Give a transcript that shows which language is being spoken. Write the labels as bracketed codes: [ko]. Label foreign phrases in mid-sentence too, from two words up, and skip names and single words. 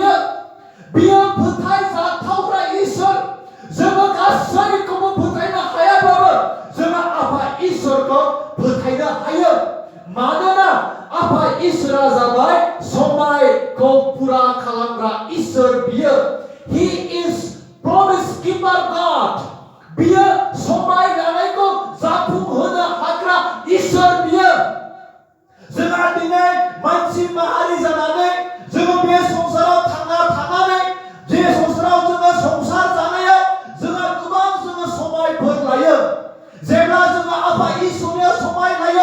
[brx] बियो फोथायजाथावग्रा इसोर जोङो गासैखौबो फोथायनो हायाब्लाबो जोङो आफा इसोरखौ फोथायनो हायो मानोना आफा इसोरा जाबाय समायखौ पुरा खालामग्रा इसोर बियो [en] He is promise keeper God [brx] बियो समाय लानायखौ जाफुंहोनो हाग्रा इसोर बियो जोंहा दिनै मानसि माहारि जानानै जोङो बे संसाराव थांना थानानै जे संसाराव जोङो संसार जानायाव जोङो गोबां जोङो समायफोर लायो जेब्ला जोङो आफा इसोरनियाव समाय लायो